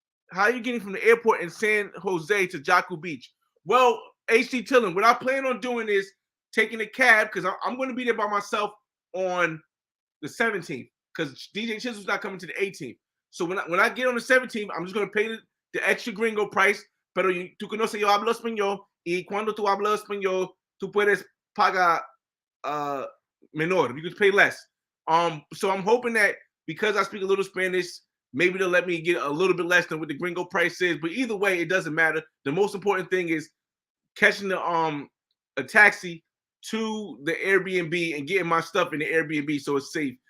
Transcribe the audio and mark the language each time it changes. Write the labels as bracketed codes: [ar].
[en] How are you getting from the airport in San Jose to Jaco Beach? Well, HD Chilling, what I plan on doing is taking a cab because I'm going to be there by myself on the 17th because DJ Chisel's not coming to the 18th. So when I get on the 17th, I'm just going to pay the extra gringo price. [es] Pero tú conoces, yo hablo español y cuando tú hablas español, tú puedes pagar menor. [en] You can pay less. So I'm hoping that because I speak a little Spanish, maybe they'll let me get a little bit less than what the gringo price is. But either way, it doesn't matter. The most important thing is catching a taxi to the Airbnb and getting my stuff in the Airbnb so it's safe.